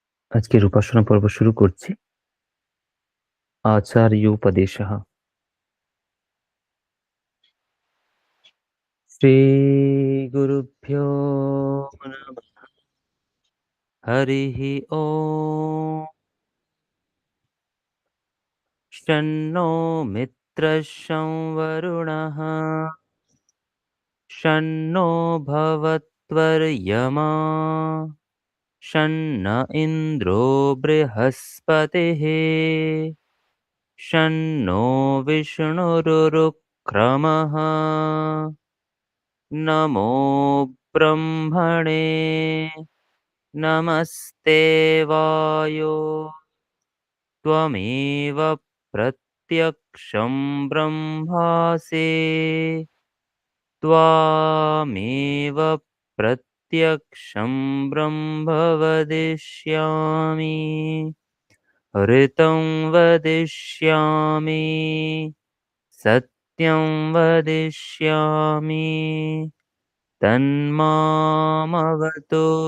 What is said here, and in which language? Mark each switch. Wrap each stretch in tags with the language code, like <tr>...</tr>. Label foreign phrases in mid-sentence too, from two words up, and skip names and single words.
<bn>আজকের উপাসনা পর্ব শুরু করছি। আচার্যোপদেশः।</bn> <sa>শ্রীগুরুভ্যো নমঃ। হরিः ওম। শন্নো মিত্রः শং বরুণः শন্নো ভবত্বর্য়মা শন্ন ইন্দ্রো বৃহস্পতিः শন্নো বিষ্ণুরুক্রমः। नमो ब्रह्मणे नमस्ते वायो त्वमेव प्रत्यक्षं ब्रह्मासि त्वामेव प्रत्यक्षं ब्रह्म वदिष्यामि ऋतं वदिष्यामि सत्यं वदिष्यामि तन्मामवतु</sa>